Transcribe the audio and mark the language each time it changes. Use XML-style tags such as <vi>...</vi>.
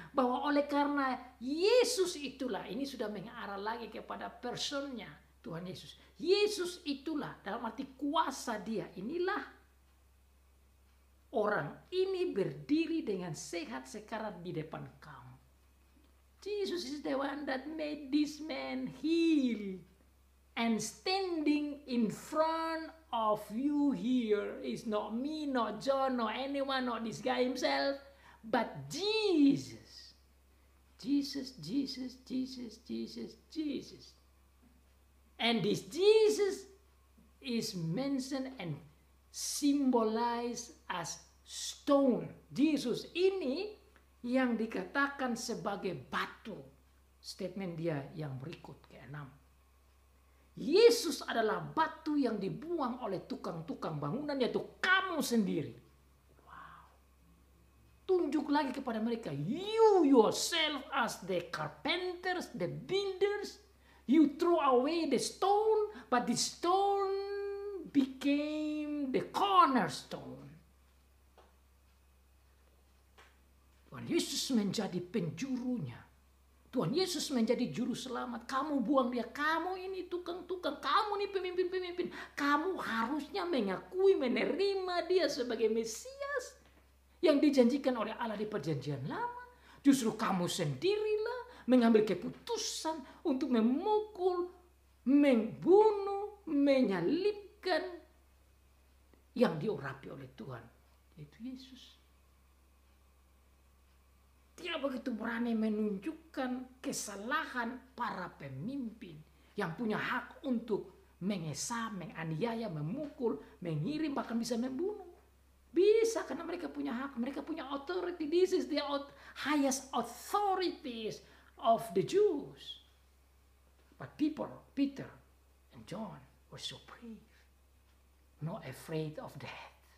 <id>Bahwa oleh karena Yesus itulah, ini sudah mengarah lagi kepada personnya Tuhan Yesus. Yesus itulah, dalam arti kuasa dia, inilah orang ini berdiri dengan sehat sekarang di depan kamu.</id> <en>Jesus is the one that made this man heal. And standing in front of you here is not me, not John, not anyone, not this guy himself, but Jesus. Jesus, Jesus, Jesus, Jesus, Jesus. And this Jesus is mentioned and symbolized as stone.</en> <id>Jesus ini yang dikatakan sebagai batu. Statement dia yang berikut ke-6. Yesus adalah batu yang dibuang oleh tukang-tukang bangunan, yaitu kamu sendiri. Wow. Tunjuk lagi kepada mereka,</id> <en>you yourself as the carpenters, the builders, you throw away the stone, but the stone became the cornerstone.</en> <id>Tuhan Yesus menjadi penjurunya. Tuhan Yesus menjadi juru selamat. Kamu buang dia. Kamu ini tukang-tukang. Kamu ini pemimpin-pemimpin. Kamu harusnya mengakui, menerima dia sebagai Mesias yang dijanjikan oleh Allah di perjanjian lama. Justru kamu sendirilah mengambil keputusan untuk memukul, membunuh, menyalibkan yang diurapi oleh Tuhan, yaitu Yesus. Dia begitu berani menunjukkan kesalahan para pemimpin yang punya hak untuk mengesah, menganiaya, memukul, mengirim, bahkan bisa membunuh. Bisa karena mereka punya hak, mereka punya authority.</id> <en>This is the highest authorities of the Jews. But Peter and John were so brave, not afraid of death.</en>